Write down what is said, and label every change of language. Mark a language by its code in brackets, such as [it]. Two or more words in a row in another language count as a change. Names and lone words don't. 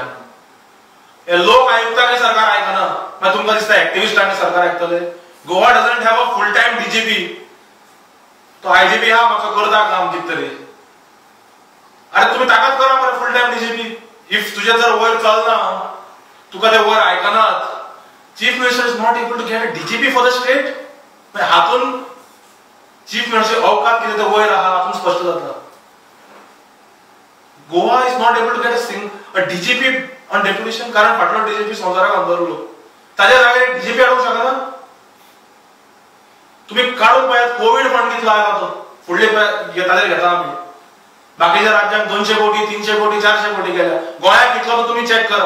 [kok] हे लोक आयुक्तांनी सरकार आयकना, मागीर तुमकां दिसता ऍक्टिव्हिस्टांनी सरकार आयकतले. [en] Goa doesn't have a full time DGP. [kok] तो आयजीपी हा मातसो करता काम कितें तरी. अरे तुम्ही ताकद करा मरे [en] full time DGP. इफ [kok] तुझे जर वयर चलना, तुका ते वयर आयकनात, [en] Chief Minister is not able to get a DGP for the state. [kok] हातून चीफ मिनिस्टर अवकात कितें ते वयर आहा हातून स्पष्ट जाता. [en] Goa is not able to get a DGP on deputation, [kok] कारण फाटलो डीजीपी संवसाराक अंदरलो. ताच्या जाग्यार डीजीपी हाडूंक शकना. तुम्ही काढून पळयात कोविड फंड कितलो आयला तो, फुडले घेता आम्ही. बाकीच्या राज्यांक 200 कोटी 300 कोटी 400 कोटी गेल्या, गोंयाक कितलो तो तुम्ही चेक करा.